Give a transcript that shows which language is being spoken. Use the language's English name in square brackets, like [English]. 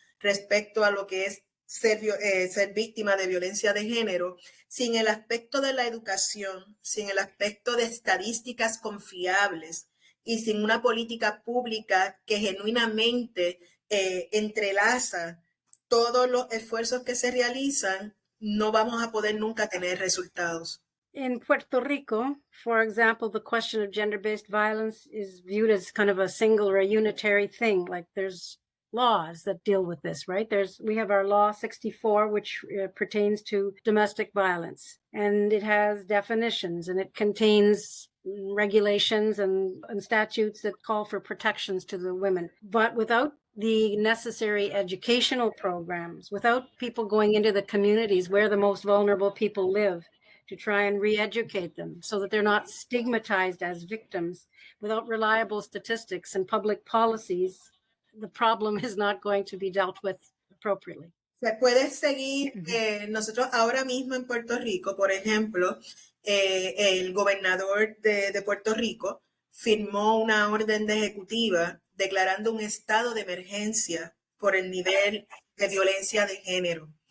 [Spanish] respecto a lo que es ser víctima de violencia de género, sin el aspecto de la educación, sin el aspecto de estadísticas confiables y sin una política pública que genuinamente entrelaza todos los esfuerzos que se realizan, no vamos a poder nunca tener resultados. [English] In Puerto Rico, for example, the question of gender-based violence is viewed as kind of a single or a unitary thing. Like there's laws that deal with this, right? We have our law 64, which pertains to domestic violence, and it has definitions and it contains regulations and statutes that call for protections to the women. But without the necessary educational programs, without people going into the communities where the most vulnerable people live, to try and re-educate them so that they're not stigmatized as victims, without reliable statistics and public policies, the problem is not going to be dealt with appropriately. [Spanish] Se puede seguir, nosotros ahora mismo en Puerto Rico, por ejemplo, el gobernador de Puerto Rico firmó una orden de ejecutiva declarando un estado de emergencia por el nivel de violencia de género.